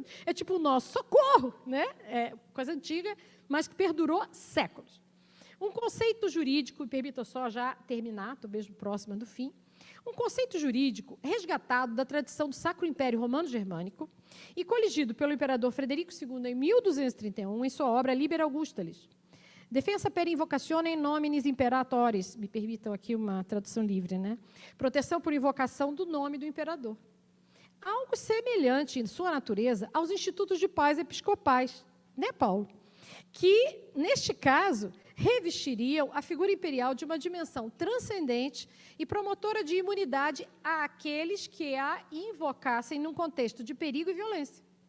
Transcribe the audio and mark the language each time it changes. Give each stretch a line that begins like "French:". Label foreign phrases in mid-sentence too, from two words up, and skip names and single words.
Portuguese: É tipo o nosso socorro, né? É coisa antiga, mas que perdurou séculos. Um conceito jurídico, e permita só já terminar, estou mesmo próxima do fim, Um conceito jurídico resgatado da tradição do Sacro Império Romano-Germânico e coligido pelo imperador Frederico II em 1231 em sua obra Liber Augustalis.
Latin: Defensa per invocazione nominis imperatoris,
Portuguese: me permitam aqui uma tradução livre, né? Proteção por invocação do nome do imperador. Algo semelhante em sua natureza aos institutos de paz episcopais, né, Paulo? Que, neste caso, revestiriam a figura imperial de uma dimensão transcendente e promotora de imunidade àqueles que a invocassem num contexto de perigo e violência.